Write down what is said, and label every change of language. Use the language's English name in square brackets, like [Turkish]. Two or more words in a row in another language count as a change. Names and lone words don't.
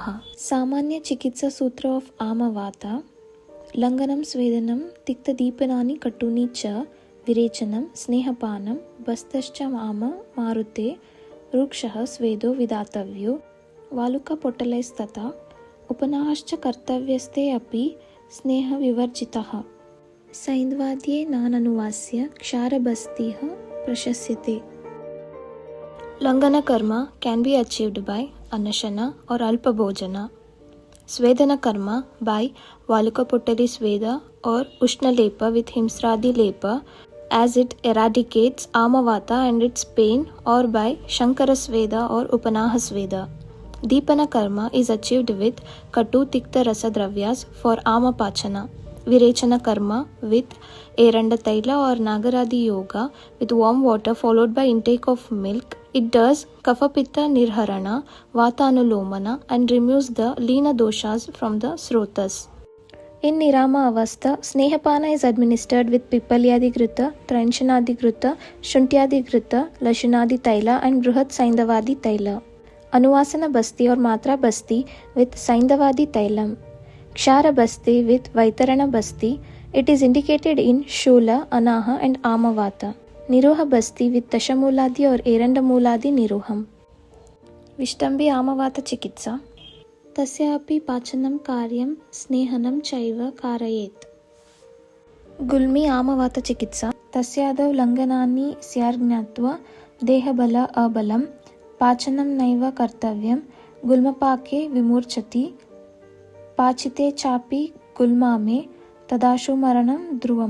[Sanskrit] सामान्य चिकित्सा सूत्र ऑफ आमवात लंघनं स्वेदनं तिक्तदीपनानि कटूनि च विरेचनं स्नेहपानं बस्तश्च आम मारुते रुक्षः स्वेदो विदातव्यो वालुकपोटलैस्तथा उपनाश्च कर्तव्यस्ते अपि स्नेहविवर्जितः. सैन्ध्वाद्ये नाननुवास्य क्षारबस्तिः प्रशस्यते. [English] लंघन कर्म can be achieved by anashana or [Sanskrit] अल्प भोजन. स्वेदन कर्म [English] by [Sanskrit] वालुकपोटली स्वेद [English] or ushnalepa with [Sanskrit] हिंस्रादि लेप [English] as it eradicates amavata and its pain, or by [Sanskrit] शंकर स्वेद [English] or [Sanskrit] उपनाह स्वेद. दीपन कर्म [English] is achieved with [Sanskrit] कटु तिक्त रस द्रव्य [English] for amapachana. [Sanskrit] विरेचन कर्म [English] with [Sanskrit] एरण्ड तैल [English] or [Sanskrit] नागरादि योग [English] with warm water followed by intake of milk. It does [Sanskrit] कफ पित्त निर्हरण, वात अनुलोमन [English] and removes the [Sanskrit] लीन दोष [English] from the srotas. In [Sanskrit] निराम अवस्था, [English] snehapana is administered with pipalyadigrita, tranchanaadigrita, shuntyadigrita, [Sanskrit] लशुनादि तैल [English] and [Sanskrit] बृहत् सैन्धवादि तैल. अनुवासन बस्ति or मात्रा बस्ति with सैन्धवादि तैलम्. क्षार बस्ति with वैतरण बस्ति. [English] It is indicated in shula, anaha and amavata. [Sanskrit] निरूह बस्ति with दशमूलादि or एरण्डमूलादि निरूहम्. विष्टम्भी आमवात चिकित्सा तस्यापि पाचनं कार्यं स्नेहनं चैव कारयेत्. गुल्मी आमवात चिकित्सा तस्यादौ लङ्घनानि स्यादग्नित्व देहबल अबलम् पाचनं नैव कर्तव्यं गुल्मपाके विमूर्छति पाचिते चापि गुल्मामे तदाशु मरणं ध्रुवम्.